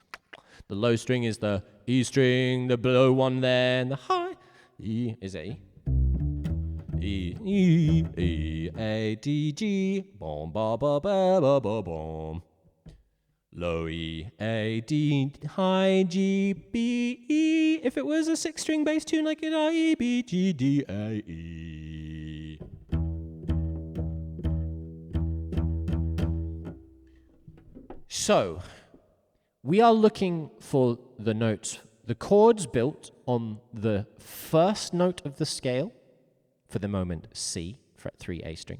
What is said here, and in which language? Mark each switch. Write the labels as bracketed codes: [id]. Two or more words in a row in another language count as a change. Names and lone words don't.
[en] The low string is the E string, the below one there, and the high E is A. E, E, E, A, D, G, bom, ba, ba, ba, ba, ba, bom. Low E, A, D, high G, B, E. If it was a 6-string bass tune like an I, E, B, G, D, A, E. So, we are looking for the notes, the chords built on the 1st note of the scale, for the moment C, fret 3, A string.